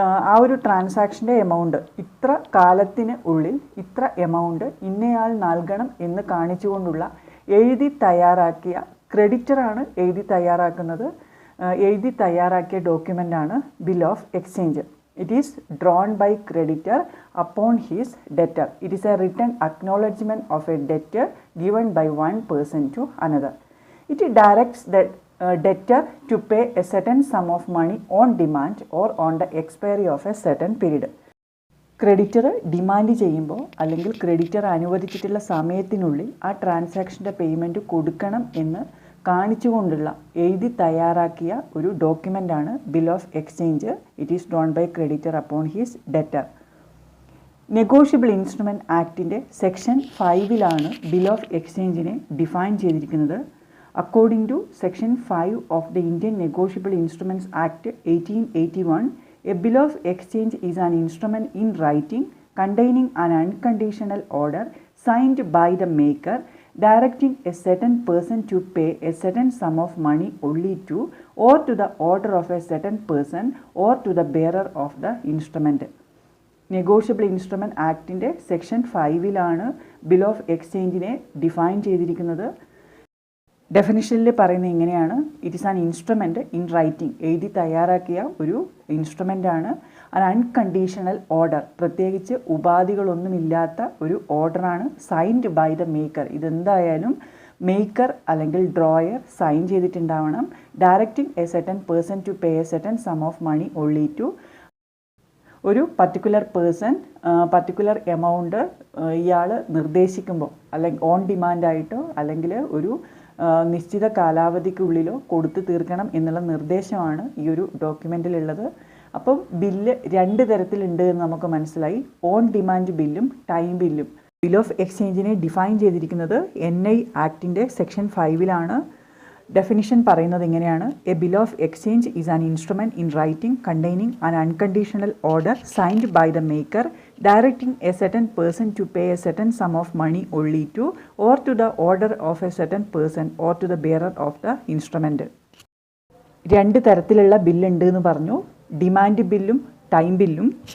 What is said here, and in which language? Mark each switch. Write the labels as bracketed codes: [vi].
[ml] ആ ഒരു ട്രാൻസാക്ഷൻ്റെ എമൗണ്ട് ഇത്ര കാലത്തിന് ഉള്ളിൽ ഇത്ര എമൗണ്ട് ഇന്നയാൾ നൽകണം എന്ന് കാണിച്ചുകൊണ്ടുള്ള എഴുതി തയ്യാറാക്കിയ, ക്രെഡിറ്ററാണ് എഴുതി തയ്യാറാക്കുന്നത്. എഴുതി തയ്യാറാക്കിയ ഡോക്യുമെൻ്റാണ് bill of exchange. [en] It is drawn by creditor upon his debtor. It is a written acknowledgement of a debtor given by one person to another. It directs the debtor to pay a certain sum of money on demand or on the expiry of a certain period. [ml] Creditor demand ചെയ്യുമ്പോൾ അല്ലെങ്കിൽ creditor അനുവദിച്ചിട്ടുള്ള സമയത്തിനുള്ളിൽ ആ ട്രാൻസാക്ഷൻ്റെ payment കൊടുക്കണം എന്ന് കാണിച്ചുകൊണ്ടുള്ള എഴുതി തയ്യാറാക്കിയ ഒരു ഡോക്യുമെൻ്റാണ് bill of exchange. [en] It is drawn by creditor upon his debtor. [ml] Negotiable instrument ആക്ടിൻ്റെ section 5 bill of എക്സ്ചേഞ്ചിനെ define ചെയ്തിരിക്കുന്നത്. [en] According to Section 5 of the Indian Negotiable Instruments Act 1881, a bill of exchange is an instrument in writing containing an unconditional order signed by the maker directing a certain person to pay a certain sum of money only to or to the order of a certain person or to the bearer of the instrument. [ml] Negotiable instrument ആക്ടിൻ്റെ section 5 bill of എക്സ്ചേഞ്ചിനെ define ചെയ്തിരിക്കുന്നത്. ഡെഫിനിഷനിൽ പറയുന്നത് ഇങ്ങനെയാണ്: [en] it is an instrument in writing, [ml] എഴുതി തയ്യാറാക്കിയ ഒരു ഇൻസ്ട്രുമെൻ്റാണ്. [en] an unconditional order, [ml] പ്രത്യേകിച്ച് ഉപാധികളൊന്നുമില്ലാത്ത ഒരു ഓർഡറാണ്. [en] signed by the maker, [ml] ഇതെന്തായാലും maker അല്ലെങ്കിൽ drawer sign ചെയ്തിട്ടുണ്ടാവണം. [en] directing a certain person to pay a certain sum of money only to, [ml] ഒരു പർട്ടിക്കുലർ പേഴ്സൺ പർട്ടിക്കുലർ എമൗണ്ട് ഇയാൾ നിർദ്ദേശിക്കുമ്പോൾ, അല്ലെങ്കിൽ ഓൺ ഡിമാൻഡായിട്ടോ അല്ലെങ്കിൽ ഒരു നിശ്ചിത കാലാവധിക്കുള്ളിലോ കൊടുത്തു തീർക്കണം എന്നുള്ള നിർദ്ദേശമാണ് ഈ ഒരു ഡോക്യുമെൻറ്റിലുള്ളത്. അപ്പം ബില്ല് 2 തരത്തിലുണ്ട് എന്ന് നമുക്ക് മനസ്സിലായി: ഓൺ ഡിമാൻഡ് ബില്ലും ടൈം ബില്ലും. ബിൽ ഓഫ് എക്സ്ചേഞ്ചിനെ ഡിഫൈൻ ചെയ്തിരിക്കുന്നത് NI ആക്ടിൻ്റെ സെക്ഷൻ 5 ഡെഫിനിഷൻ പറയുന്നത് ഇങ്ങനെയാണ്: [en] A bill of exchange is an instrument in writing containing an unconditional order signed by the maker directing a certain person to pay a certain sum of money only to or to the order of a certain person or to the bearer of the instrument. [ml] 2 തരത്തിലുള്ള ബില്ലുണ്ട് എന്ന് പറഞ്ഞു: demand ബില്ലും time ബില്ലും.